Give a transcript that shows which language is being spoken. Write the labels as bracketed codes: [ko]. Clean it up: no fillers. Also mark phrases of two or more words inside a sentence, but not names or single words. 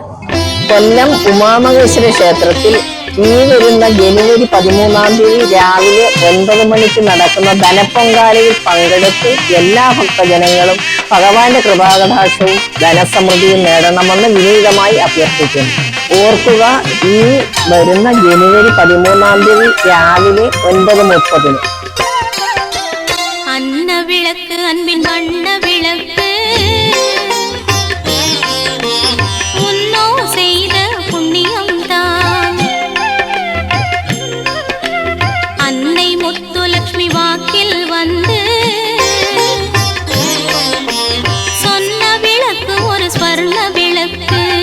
[ml] കൊല്ലം ഉമാമഹേശ്വര ക്ഷേത്രത്തിൽ ഈ വരുന്ന ജനുവരി 13 രാവിലെ 9 മണിക്ക് നടക്കുന്ന ധനപ്പൊങ്കാലയിൽ പങ്കെടുത്ത് എല്ലാ ഭക്തജനങ്ങളും ഭഗവാന്റെ കൃപാകടാക്ഷവും ധനസമൃദ്ധിയും നേടണമെന്ന് വിനീതമായി അഭ്യർത്ഥിക്കുന്നു. ഓർക്കുക, ഈ വരുന്ന ജനുവരി 13 രാവിലെ 9:30. [ta] அன்னவிளக்கு அன்பின் வண்ண விளக்கு முன்னோ செய்த புண்ணியம் தான். அன்னை முத்துலட்சுமி வாக்கில் வந்து சொன்ன விளக்கு ஒரு ஸ்வர்ண விளக்கு.